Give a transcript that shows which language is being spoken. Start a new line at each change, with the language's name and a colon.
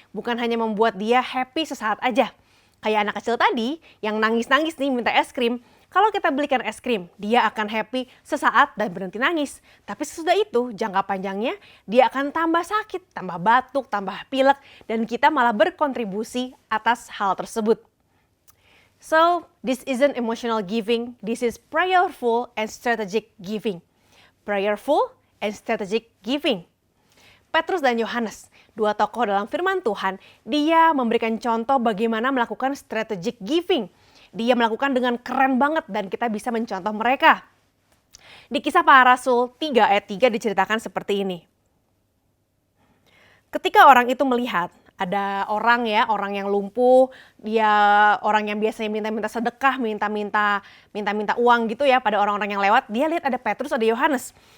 Indonesian: Bukan hanya membuat dia happy sesaat aja. Kayak anak kecil tadi yang nangis-nangis nih minta es krim. Kalau kita belikan es krim, dia akan happy sesaat dan berhenti nangis. Tapi sesudah itu, jangka panjangnya dia akan tambah sakit, tambah batuk, tambah pilek, dan kita malah berkontribusi atas hal tersebut.
English: So, this isn't emotional giving, this is prayerful and strategic giving. Prayerful and strategic giving.
Indonesian: Petrus dan Yohanes, dua tokoh dalam firman Tuhan, dia memberikan contoh bagaimana melakukan strategic giving. Dia melakukan dengan keren banget dan kita bisa mencontoh mereka. Di Kisah Para Rasul 3 ayat 3 diceritakan seperti ini. Ketika orang itu melihat ada orang yang lumpuh, dia orang yang biasanya minta-minta sedekah, minta-minta uang gitu ya pada orang-orang yang lewat, dia lihat ada Petrus, ada Yohanes.